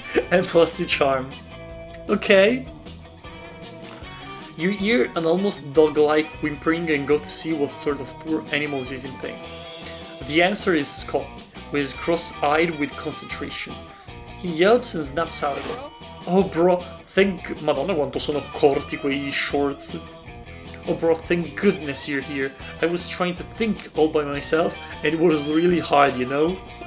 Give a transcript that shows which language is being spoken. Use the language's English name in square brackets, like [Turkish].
[English] And +2 charm. Okay. You hear an almost dog-like whimpering and go to see what sort of poor animal is in pain. The answer is Scott, who is cross-eyed with concentration. He yelps and snaps out of it. Oh bro, [Italian] Madonna quanto sono corti quei shorts. [English] Oh bro, thank goodness you're here. I was trying to think all by myself and it was really hard, you know?